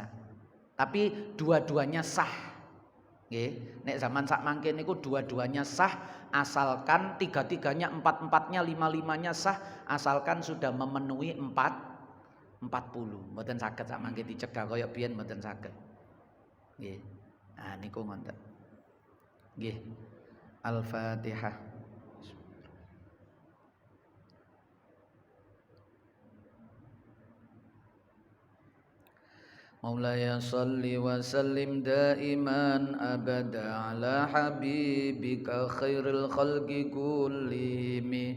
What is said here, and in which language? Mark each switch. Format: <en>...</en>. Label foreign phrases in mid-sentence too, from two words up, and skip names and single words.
<id>Tapi dua-duanya sah.</id> <jv>Nggih, nek zaman sak mangke niku</jv> <id>dua-duanya sah asalkan tiga-tiganya, empat-empatnya, lima-limanya sah asalkan sudah memenuhi 40.</id> <jv>Mboten saged sak mangke dicegah kaya biyen mboten saged. Nggih. Ah niku ngoten. Nggih. Al-Fatihah.</jv> <ar>مولاي صل وسلم دائما أبدا على حبيبك خير الخلق كلهم</ar>